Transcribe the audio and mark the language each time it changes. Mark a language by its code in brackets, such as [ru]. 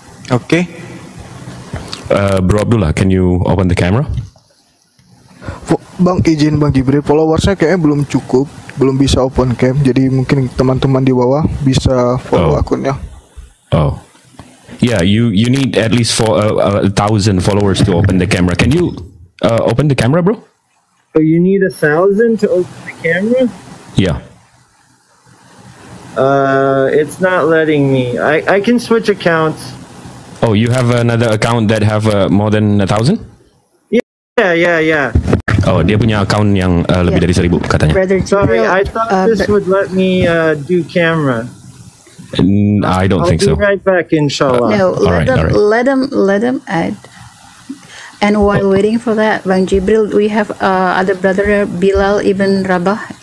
[en] Oke. Bro Abdullah, can you open the camera? [id] Bang, izin Bang Jibril, followersnya kayaknya belum cukup, belum bisa open cam. Jadi mungkin teman-teman di bawah bisa follow akunnya. Oh. [en] Yeah, you need at least 1,000 followers to open the camera. Can you open the camera, bro? So you need 1,000 to open the camera? Yeah. It's not letting me. I can switch accounts. Oh, you have another account that have more than 1,000? Yeah. [id] Oh, dia punya account yang lebih dari 1,000 katanya. [en] Sorry, I thought this would let me do camera. I don't think so. I'll be right back, inshallah. No, let them add. And while waiting for that, Bang Jibril, we have other brother Bilal ibn Rabah.